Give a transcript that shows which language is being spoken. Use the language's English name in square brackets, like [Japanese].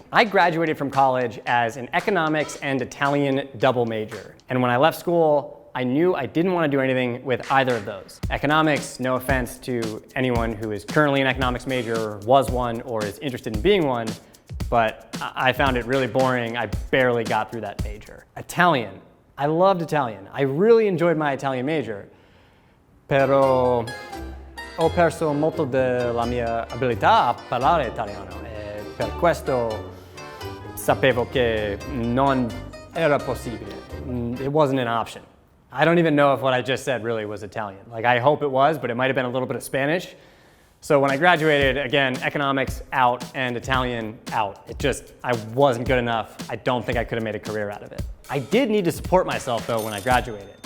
[English] I graduated from college as an economics and Italian double major. And when I left school, I knew I didn't want to do anything with either of those. Economics, no offense to anyone who is currently an economics major, was one, or is interested in being one, but I found it really boring. I barely got through that major. Italian. I loved Italian. I really enjoyed my Italian major, [Italian] però ho perso molto della mia abilità a parlare italiano e per questo sapevo che non era possibile. [English] It wasn't an option. I don't even know if what I just said really was Italian. Like, I hope it was, but it might have been a little bit of Spanish. So when I graduated, again, economics out and Italian out. I wasn't good enough. I don't think I could have made a career out of it. I did need to support myself though when I graduated.